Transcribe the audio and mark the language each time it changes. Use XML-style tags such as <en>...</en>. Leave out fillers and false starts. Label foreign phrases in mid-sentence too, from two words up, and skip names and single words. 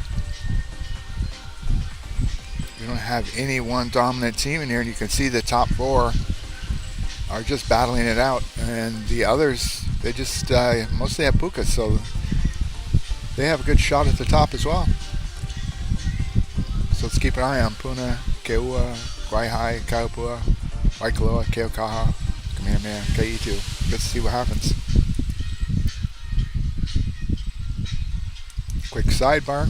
<en>We don't have any one dominant team in here, and you can see the top 4 are just battling it out, and the others, they just mostly have pukas, so they have a good shot at the top as well. So let's keep an eye on Puna, KEAWE, Kawaihae, Kaupua, Waikoloa, Keaukaha, Kamehameha, ʻEhitu. Let's see what happens. Quick sidebar.</en>